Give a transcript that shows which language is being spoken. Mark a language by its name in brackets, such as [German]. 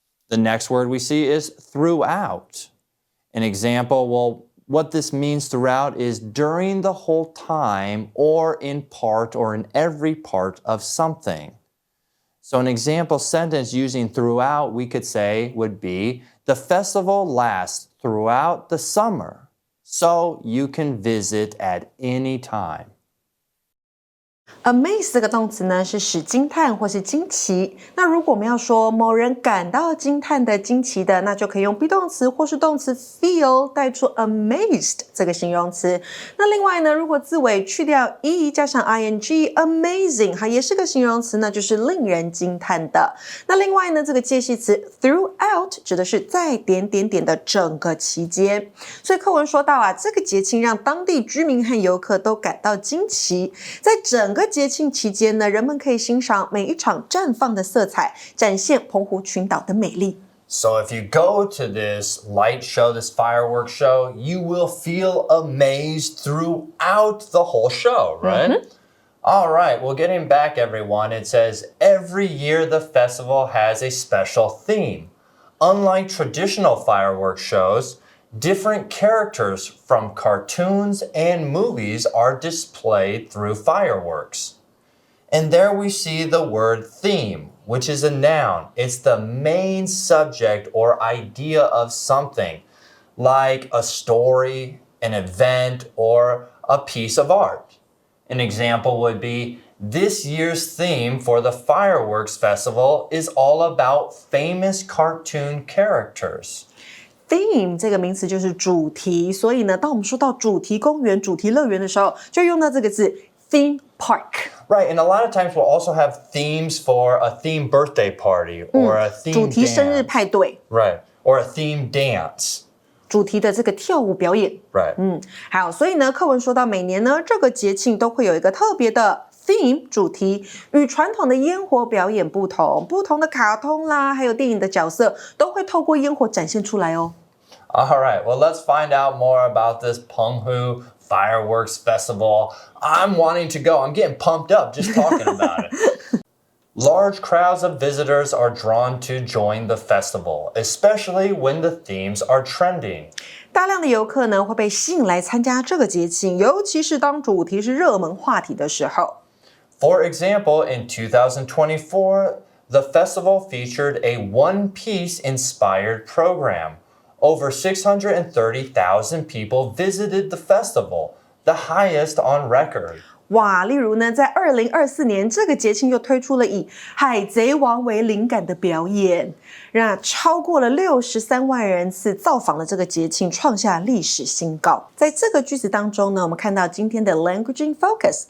[English] The next word we see is throughout. An example, well, what this means throughout is during the whole time or in part or in every part of something. So an example sentence using throughout, we could say would be, the festival lasts throughout the summer, so you can visit at any time. [Chinese] Amaze 这个动词呢，是使惊叹或是惊奇。那如果我们要说某人感到惊叹的、惊奇的，那就可以用 be 动词或是动词 feel 带出 amazed 这个形容词。那另外呢，如果字尾去掉 e 加上 ing，amazing 它也是个形容词呢，就是令人惊叹的。那另外呢，这个介系词 throughout 指的是在点点点的整个期间。所以课文说到啊，这个节庆让当地居民和游客都感到惊奇，在整个节庆期间呢，人们可以欣赏每一场绽放的色彩，展现澎湖群岛的美丽。 [English] So if you go to this light show, this fireworks show, you will feel amazed throughout the whole show, right? All right, well, getting back, everyone, it says, every year the festival has a special theme. Unlike traditional fireworks shows, different characters from cartoons and movies are displayed through fireworks. And there we see the word theme, which is a noun. It's the main subject or idea of something, like a story, an event, or a piece of art. An example would be, this year's theme for the fireworks festival is all about famous cartoon characters. [Chinese] Theme 这个名词就是主题，所以呢，当我们说到主题公园、主题乐园的时候，就用到这个字 theme park. [English] Right, and a lot of times we'll also have themes for a theme birthday party or a theme [Chinese] 主题生日 [English] dance. [Chinese] 派对。 [English] Right, or a theme dance. [Chinese] 主题的这个跳舞表演。 [English] Right. [Chinese] 好，所以呢，课文说到每年呢，这个节庆都会有一个特别的theme 主题，与传统的烟火表演不同，不同的卡通啦，还有电影的角色都会透过烟火展现出来哦。 [English] All right, well, let's find out more about this澎湖Fireworks Festival. I'm wanting to go. I'm getting pumped up just talking about it. Large crowds of visitors are drawn to join the festival, especially when the themes are trending. [Chinese] 大量的游客呢会被吸引来参加这个节庆，尤其是当主题是热门话题的时候。 [English] For example, in 2024, the festival featured a one-piece-inspired program. Over 630,000 people visited the festival, the highest on record. [Chinese] 哇，例如呢，在2024年这个节庆又推出了以海贼王为灵感的表演，让超过了63万人次造访了这个节庆，创下历史新高。在这个句子当中呢，我们看到今天的 Language in Focus.